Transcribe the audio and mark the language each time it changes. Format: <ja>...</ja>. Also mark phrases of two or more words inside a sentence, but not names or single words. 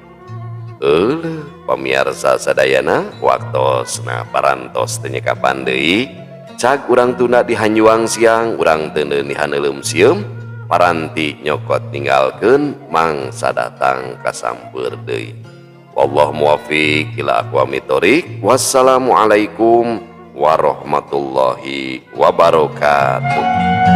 <su>Pamirsa sadayana waktosna parantos teu nyekapan deui. Cag urang tunda dihanjuang siang, urang teu di haneulem sieum, paranti nyokot ninggalkeun mangsa datang kasampeur deui.</su> <ar>والله الموفق إلى أقوم الطريق. والسلام عليكم ورحمة الله وبركاته.</ar>